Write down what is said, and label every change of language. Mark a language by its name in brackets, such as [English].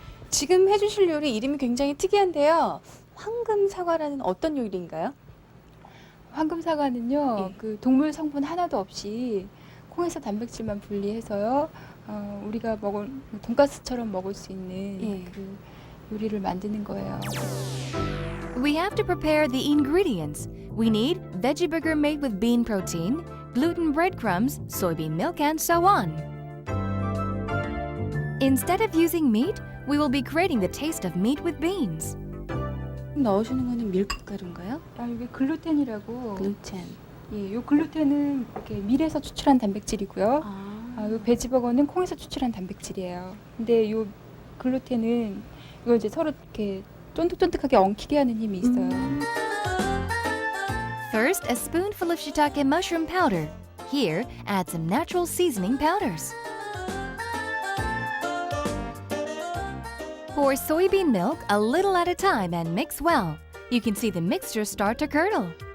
[Korean] 지금 해주실 요리 이름이 굉장히 특이한데요. 황금 사과라는 어떤 요리인가요? 황금 사과는요, 예. 그 동물 성분 하나도 없이 콩에서 단백질만 분리해서요, 우리가 먹을 돈가스처럼 먹을 수 있는 예. 그 요리를 만드는 거예요. [English] We have to prepare the ingredients. We need veggie burger made with bean protein, gluten breadcrumbs, soybean milk, and so on. Instead of using meat, we will be creating the taste of meat with beans. [Korean] 넣으시는 거는 밀가루인가요? 이게 글루텐이라고. 글루텐. 예, 요 글루텐은 이렇게 밀에서 추출한 단백질이고요. 요 베지버거는 콩에서 추출한 단백질이에요. 근데 요 글루텐은 이걸 이제 서로 이렇게 쫀득쫀득하게 엉키게 하는 힘이 있어요. [English] First, a spoonful of shiitake mushroom powder. Here, add some natural seasoning powders. Pour soybean milk a little at a time and mix well. You can see the mixture start to curdle.